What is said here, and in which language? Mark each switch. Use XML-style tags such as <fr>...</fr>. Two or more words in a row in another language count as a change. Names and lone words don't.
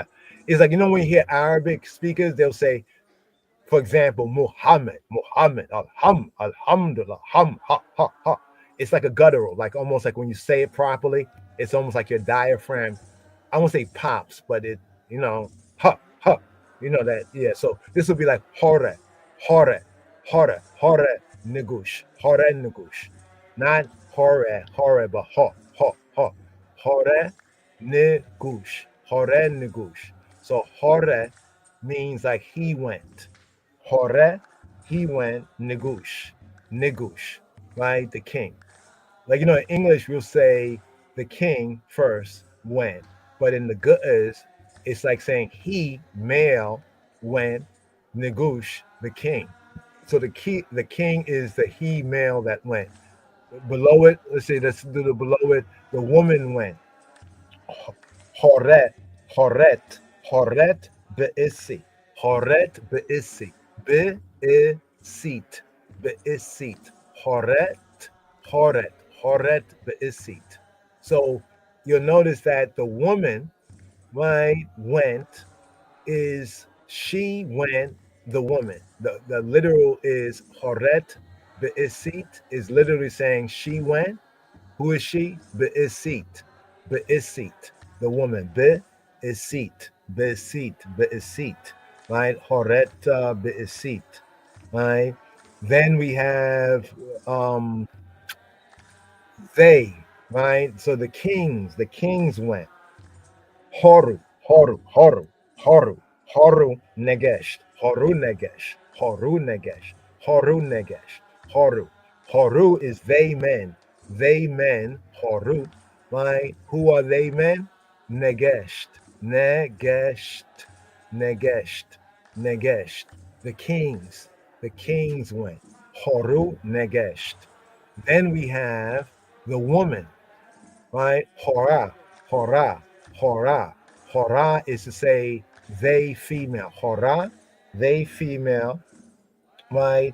<en>It's like when you hear Arabic speakers, they'll say, for example, Muhammad, Alhamdulillah, ha. It's like a guttural, like almost like when you say it properly, it's almost like your diaphragm. I won't say pops, but it, you know, ha. You know that, yeah. So this would be like</en> <gez>hore, hore, nigush.</gez> <en>Not but</en> <gez>hore, nigush.</gez> <en>So hore means like he went. Hore, he went, nigush, right? The king. Like, in English, we'll say the king first went. But in the Gutters, it's like saying he, male, went, nigush, the king. So the king is the he male that went. Below it, let's do the below it, the woman went.</en> <gez>Horet, horet, horet be'isi, horet be'isi, be'isit, be'isit, horet be'isit.</gez> <en>So you'll notice that the woman, right, went is she went, the woman. The literal is</en> <gez>horet be'isit,</gez> <en>is literally saying she went. Who is she?</en> <gez>Be'isit. Be'isit.</gez> <en>The woman.</en> <gez>Be'isit. Be'isit. Right? Horeta be'isit.</gez> <en>Right? Then we have they. Right? So the kings went.</en> <gez>Horu, negesh, horu.</gez> <en>Horu is they men, horu, right? Who are they men?</en> <gez>Negesht, negesht, negesht.</gez> <en>The kings went.</en> <gez>Horu, negesht.</gez> <en>Then we have the woman, right?</en> <gez>Hora, hora.</gez> <en>Hora is to say they female. Hora, they female, right?</en>